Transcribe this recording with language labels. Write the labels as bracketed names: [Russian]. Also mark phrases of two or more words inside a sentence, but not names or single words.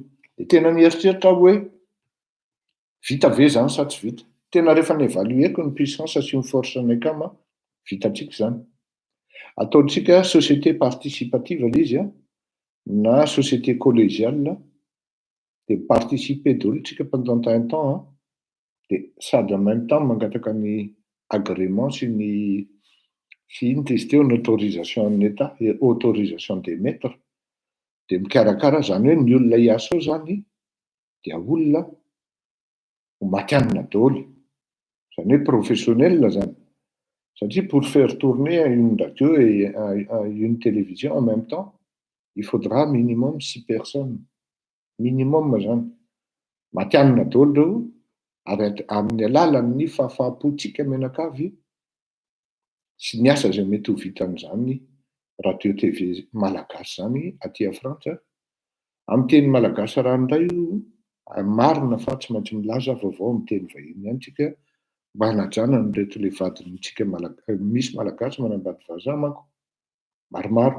[Malagasy] De tena mieritreritra aho hoe vita ve zany sa tsy vita. Tena rehefa nievalueko ny puissance sy ny force-nay kama, vitantsika zany. Ataontsika [French] société participative [Malagasy] ilay izy na [French] société collégiale, [Malagasy] de participer daholo tsika [French] pendant un temps, [Malagasy] de sady [French] en même temps [Malagasy] mangataka ny agrément sy ny ino izy teo, ny [French] autorisation en état et autorisation d'émettre, [Malagasy] de mikarakara zany hoe ny olona hiasa ao zany dia olona ho matianina daholo, zany hoe professionnel zany. [French] Satria pour faire tourner une radio et une télévision en même temps, il faudra minimum 6 personnes. [Malagasy] Minimum zany. Matianina daholo reo, ary amin'ny alalan'ny fahafahampotsika menakavy sy ny asa zay mety ho vitan'izany radio TV malagasy zany aty a Frantsa. Amin'ny teny malagasy ranoray io, marina fa tsy maintsy milaza vaovao amin'ny teny vahiny ihany tsika mba hanajana ny reto le vadintsika misy malagasy manambady vazaha manko maromaro.